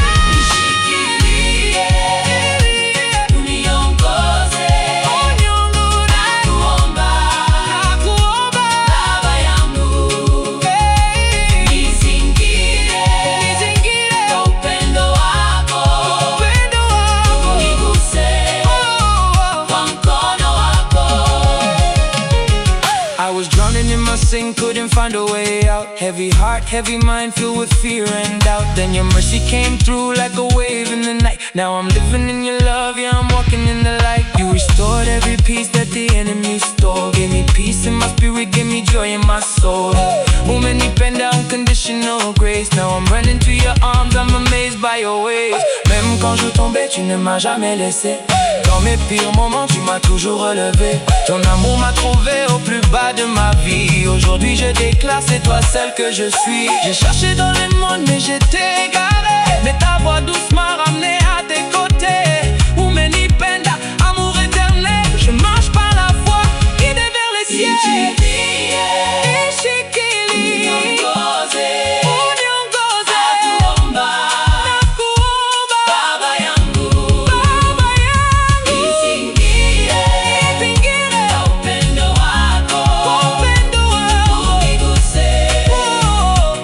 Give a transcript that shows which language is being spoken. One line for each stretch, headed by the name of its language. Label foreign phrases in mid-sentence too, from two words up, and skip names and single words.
Swahili: Nishikilie, uniongoze, nakuomba, Baba yangu. Nizingire kwa upendo wako, uniguse kwa mkono wako.
English: I was drowning in my sin, couldn't find a way out. Heavy heart, heavy mind, filled with fear and doubt. Then your mercy came through like a wave in the night. Now I'm living in your love, yeah, I'm walking in the light. You restored every piece that the enemy stole. Gave me peace in my spirit, gave me joy in my soul. Umenipenda unconditional grace. Now I'm running to your arms, I'm amazed by your ways.
French: Même quand je tombais, tu ne m'as jamais laissé. Dans mes pires moments, tu m'as toujours relevé. Ton amour m'a trouvé au plus bas de ma vie. Aujourd'hui, je déclare, c'est toi celle que je suis. J'ai cherché dans le monde, mais j'étais égaré. Mais ta voix douce m'a ramené à tes côtés. Umenipenda, amour éternel. Je marche par la voie, guidé vers les cieux.
Swahili: Nishikilie, uniongoze, nakuomba, Baba yangu, Baba yangu. Nizingire. Nizingire. Kwa upendo wako. Kwa upendo wako. Uniguse. Oh.